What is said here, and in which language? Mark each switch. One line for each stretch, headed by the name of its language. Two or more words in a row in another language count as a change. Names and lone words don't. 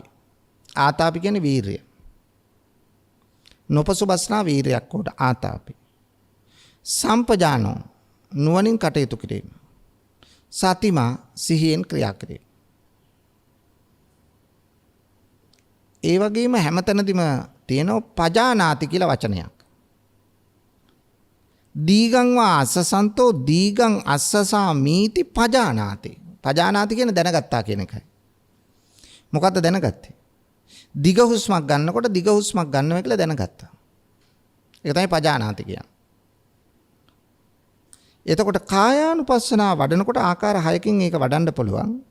Sinhala: ආතාපි කියන්නේ වීරිය. නොපසුබස්නා වීරියක් උඩ ආතාපි. සම්පජානෝ නුවණින් කටයුතු කිරීම. සතිමා සිහියෙන් ක්‍රියා කිරීම. ඒ වගේම හැමතැනදීම තියෙනවා පජානාති කියලා වචනයක්.
Pali: දීගං වා අස්සසන්තෝ දීගං අස්සසා මීති පජානාති.
Sinhala: පජානාති කියන දැනගත්තා කියන එකයි. මොකද්ද දැනගත්තේ? දිග හුස්මක් ගන්නකොට දිග හුස්මක් ගන්නවා කියලා දැනගත්තා. ඒක තමයි පජානාති කියන්නේ. එතකොට කායානුපස්සනාව වඩනකොට ආකාර 6කින් ඒක වඩන්න පුළුවන්.